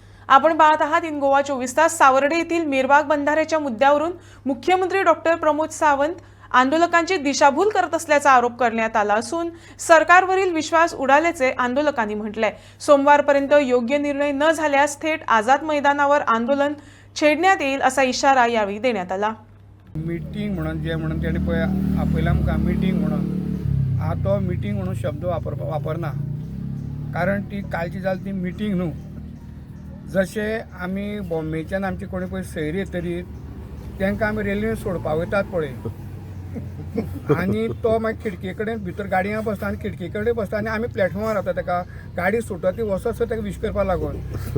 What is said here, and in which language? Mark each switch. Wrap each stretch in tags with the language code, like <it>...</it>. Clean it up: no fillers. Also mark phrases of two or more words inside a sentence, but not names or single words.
<mr>आपण पाहत आहात इन गोवा 24 तास। सावर्डे येथील मीरबाग बंधाऱ्याच्या मुद्द्यावरून मुख्यमंत्री डॉक्टर प्रमोद सावंत आंदोलकांची दिशाभूल करत असल्याचा आरोप करण्यात आला असून सरकारवरील विश्वास उडाल्याचे आंदोलकांनी म्हटलंय। सोमवारपर्यंत योग्य निर्णय न झाल्यास थेट आझाद मैदानावर आंदोलन छेडण्यात येईल असा इशारा यावेळी देण्यात आला।</mr> <kok>मीटिंग म्हणून जे म्हणून तेणे पयला आमकां मीटिंग म्हणून हांव तो मीटिंग म्हणून शब्द वापरना, कारण ती कालची जाली ती मीटिंग न्हू। जशे आमी बॉम्बेच्यान आमचे कोणी पळय सैरी येतरी तांकां आमी रेल्वेन सोडपाक वयतात पळय, आनी तो मागीर खिडके कडेन भितर गाडयांत बसता आनी खिडके कडेन बसता आनी आमी प्लॅटफॉर्मार रावता ताका गाडी सुटता ती वसत ताका विश करपाक लागून।</kok>